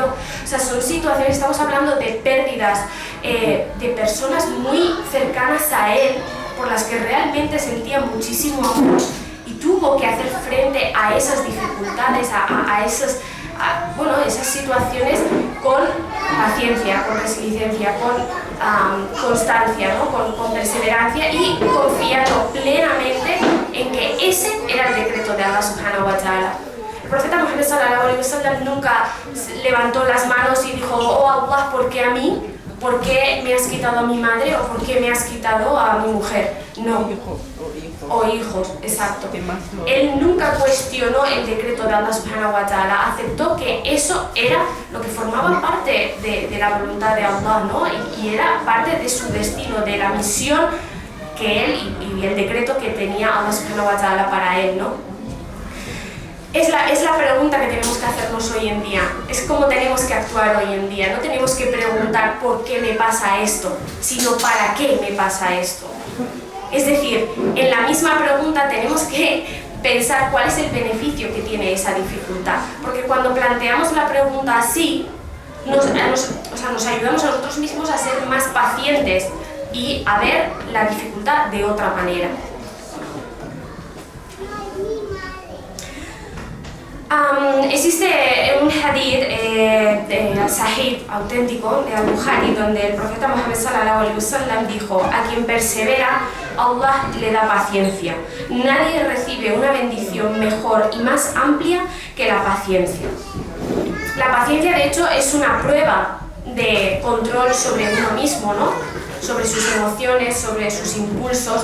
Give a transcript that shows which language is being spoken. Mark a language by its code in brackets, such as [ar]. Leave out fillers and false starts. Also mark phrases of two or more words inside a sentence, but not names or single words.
[es] O sea, son situaciones, estamos hablando de pérdidas de personas muy cercanas a él, por las que realmente sentía muchísimo amor, y tuvo que hacer frente a esas dificultades, a esas situaciones con paciencia, con resiliencia, con constancia, ¿no? con perseverancia, y confiando plenamente en que ese era el decreto de Allah [ar] سبحانه وتعالى. [es] El profeta Muhammad [ar] صلى الله عليه وسلم [es] nunca levantó las manos y dijo: oh Allah, ¿por qué a mí? ¿Por qué me has quitado a mi madre? ¿O por qué me has quitado a mi mujer? No. O hijos, exacto. Él nunca cuestionó el decreto de Allah [ar] سبحانه وتعالى, [es] aceptó que eso era lo que formaba parte de la voluntad de Allah, ¿no? Y era parte de su destino, de la misión que él y el decreto que tenía Allah [ar] سبحانه وتعالى [es] para él, ¿no? Es la pregunta que tenemos que hacernos hoy en día, es cómo tenemos que actuar hoy en día. No tenemos que preguntar por qué me pasa esto, sino para qué me pasa esto. Es decir, en la misma pregunta tenemos que pensar cuál es el beneficio que tiene esa dificultad, porque cuando planteamos la pregunta así, nos ayudamos a nosotros mismos a ser más pacientes y a ver la dificultad de otra manera. Existe un [ar] حديث صحيح, [es] auténtico, de Al-Bukhari, donde el profeta Muhammad [ar] صلى الله عليه وسلم [es] dijo: a quien persevera, Allah le da paciencia. Nadie recibe una bendición mejor y más amplia que la paciencia. La paciencia, de hecho, es una prueba de control sobre uno mismo, ¿no? sobre sus emociones, sobre sus impulsos.